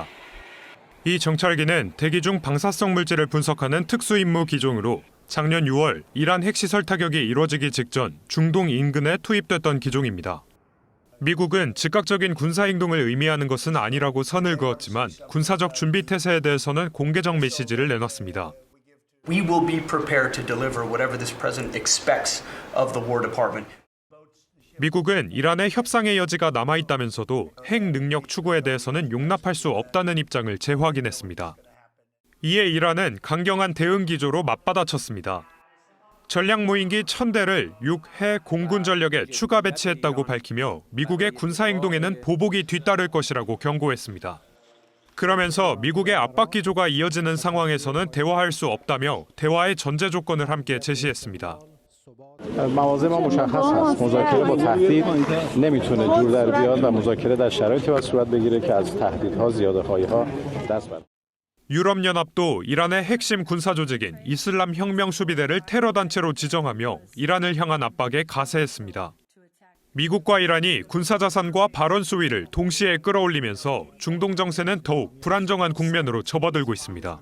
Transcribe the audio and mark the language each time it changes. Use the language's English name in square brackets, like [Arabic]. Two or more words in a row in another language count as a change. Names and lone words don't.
[Korean] 이 정찰기는 대기 중 방사성 물질을 분석하는 특수임무 기종으로 작년 6월 이란 핵시설 타격이 이뤄지기 직전 중동 인근에 투입됐던 기종입니다. 미국은 즉각적인 군사행동을 의미하는 것은 아니라고 선을 그었지만 군사적 준비 태세에 대해서는 공개적 메시지를 내놨습니다. [English] We will be prepared to deliver whatever this president expects of the War Department. [Korean] 미국은 이란의 협상의 여지가 남아있다면서도 핵 능력 추구에 대해서는 용납할 수 없다는 입장을 재확인했습니다. 이에 이란은 강경한 대응 기조로 맞받아쳤습니다. 전략 무인기 1000대를 6해 공군 전력에 추가 배치했다고 밝히며 미국의 군사행동에는 보복이 뒤따를 것이라고 경고했습니다. 그러면서 미국의 압박 기조가 이어지는 상황에서는 대화할 수 없다며 대화의 전제 조건을 함께 제시했습니다. [Persian] مواضع ما مشخص هست. مذاکره با تهدید نمیتونه جور در بیاد و مذاکره در شرایطی باید صورت بگیره که از تهدیدها زیاده‌خواهی‌ها دست برداره. [Korean] 유럽연합도 이란의 핵심 군사조직인 이슬람 혁명 수비대를 테러 단체로 지정하며 이란을 향한 압박에 가세했습니다. 미국과 이란이 군사자산과 발언 수위를 동시에 끌어올리면서 중동 정세는 더욱 불안정한 국면으로 접어들고 있습니다.